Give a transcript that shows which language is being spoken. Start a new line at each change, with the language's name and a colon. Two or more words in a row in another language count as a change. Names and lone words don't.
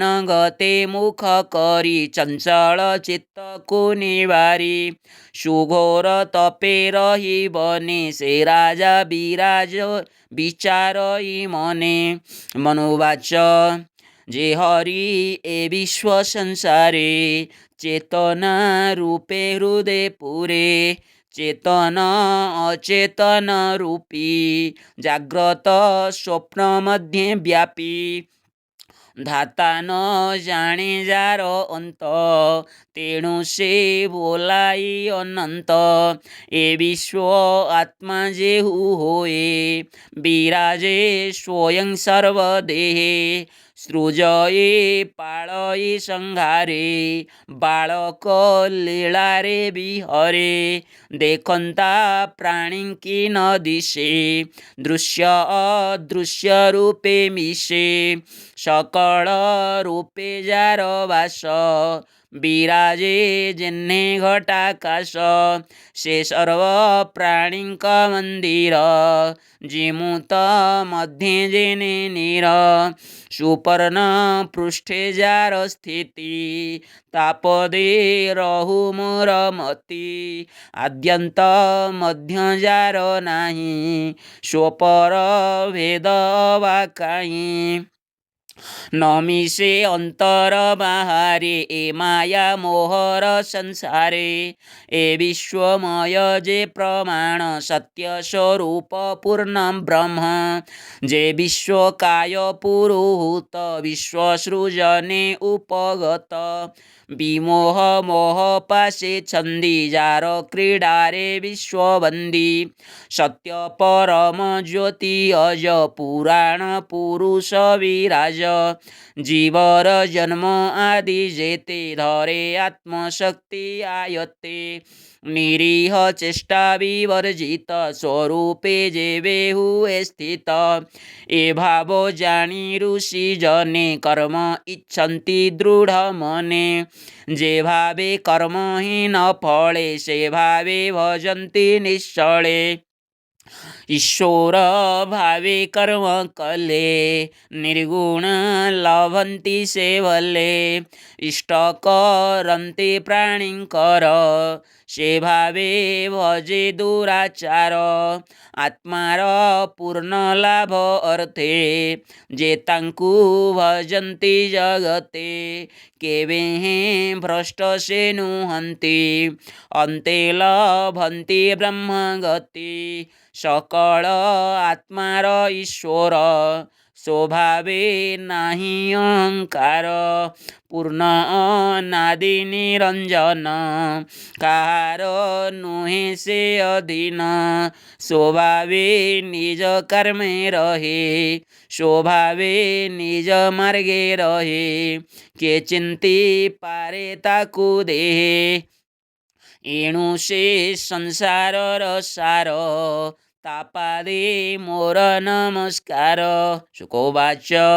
Odia: ଗତେ ମୁଖ କରୀ ଚଞ୍ଚଳ ଚିତ୍ତ କୋ ନିବାରୀ ସୁଘୋର ତପେ ରହୀ ବନେ ସେ ରାଜା ବିରାଜ ବିଚାରଇ ମନେ ମନୁବାଚ ଯେ ହରି ଏ ବିଶ୍ୱ ସଂସାରେ ଚେତନା ରୂପେ ହୃଦୟ ପୁରେ ଚେତନ ଅଚେତନ ରୂପୀ ଜାଗ୍ରତ ସ୍ୱପ୍ନ ମଧ୍ୟେ ବ୍ୟାପୀ ଧାତା ନ ଜାଣେ ଯାର ଅନ୍ତ ତେଣୁ ସେ ବୋଲାଇ ଅନନ୍ତ ଏ ବିଶ୍ୱ ଆତ୍ମା ଯେହୁ ହୋଏ ବିରାଜେ ସ୍ୱୟଂ ସର୍ବଦେହେ ସୃଜଏ ପାଳଏ ସଂହାରେ ବାଳକ ଲୀଳାରେ ବିହରେ ଦେଖନ୍ତା ପ୍ରାଣୀ କି ନ ଦିଶେ ଦୃଶ୍ୟ ଅଦୃଶ୍ୟ ରୂପେ ମିଶେ ସକଳ ରୂପେ ଯାର ବାସ ବିରାଜେ ଯେହ୍ନେ ଘଟାକାଶ ସେ ସର୍ବ ପ୍ରାଣୀ କା ମନ୍ଦିର ଜିମୁତ ମଧ୍ୟେ ଯେନେ ନୀର ସୁପର୍ଣ୍ଣ ପୃଷ୍ଠେ ଯାର ସ୍ଥିତି ତାପଦେ ରହୁ ମୋର ମତି ଆଦ୍ୟନ୍ତ ମଧ୍ୟ ଯାର ନାହିଁ ସ୍ୱପର ଭେଦ ବା କାହିଁ ନମିଷେ ଅନ୍ତର ବାହାରେ ଏ ମାୟା ମୋହର ସଂସାରେ ଏ ବିଶ୍ୱମୟ ଯେ ପ୍ରମାଣ ସତ୍ୟ ସ୍ୱରୂପ ପୂର୍ଣ୍ଣ ବ୍ରହ୍ମ ଯେ ବିଶ୍ୱକାୟ ପୁରୋହୂତ ବିଶ୍ୱସୃଜନେ ଉପଗତ ବିମୋହ ମୋହ ପାଶେ ଛନ୍ଦି ଯାର କ୍ରୀଡାରେ ବିଶ୍ୱବନ୍ଦୀ ସତ୍ୟ ପରମ ଜ୍ୟୋତି ଅଜ ପୁରାଣ ପୁରୁଷ ବିରାଜ ଜୀବର ଜନ୍ମ ଆଦି ଯେତେ ଧରେ ଆତ୍ମଶକ୍ତି ଆୟତ୍ତେ ନିରୀହ ଚେଷ୍ଟା ବିବର୍ଜିତ ସ୍ୱରୂପେ ଯେବେ ହୁଏ ସ୍ଥିତ ଏ ଭାବ ଜାଣି ଋଷି ଜନେ କର୍ମ ଇଚ୍ଛନ୍ତି ଦୃଢ଼ ମନେ ଯେ ଭାବେ କର୍ମହୀନ ଫଳେ ସେ ଭାବେ ଭଜନ୍ତି ନିଶ୍ଚଳେ ଈଶ୍ୱର ଭାବେ କର୍ମ କଲେ ନିର୍ଗୁଣ ଲଭନ୍ତି ସେ ଭଲେ ଇଷ୍ଟ କରନ୍ତି ପ୍ରାଣିକର ସେ ଭାବେ ଭଜେ ଦୁରାଚାର ଆତ୍ମାର ପୂର୍ଣ୍ଣ ଲାଭ ଅର୍ଥେ ଯେ ତାଙ୍କୁ ଭଜନ୍ତି ଜଗତେ କେବେ ଭ୍ରଷ୍ଟ ସେ ନୁହନ୍ତି ଅନ୍ତେ ଲଭନ୍ତି ବ୍ରହ୍ମଗତି ସକଳ ଆତ୍ମାର ଈଶ୍ୱର ସ୍ୱଭାବେ ନାହିଁ ଅହଙ୍କାର ପୂର୍ଣ୍ଣ ଅନାଦି ନିରଞ୍ଜନ କାର ନୁହେ ସେ ଅଧୀନ ସ୍ୱଭାବେ ନିଜ କର୍ମେ ରହେ ସ୍ୱଭାବେ ନିଜ ମାର୍ଗେ ରହେ କେ ଚିନ୍ତି ପାରେ ତାକୁ ଦେହେ ଏଣୁ ସେ ସଂସାର ସାର ତାପାଦେ ମୋର ନମସ୍କାର ଶୁକୋବାଚ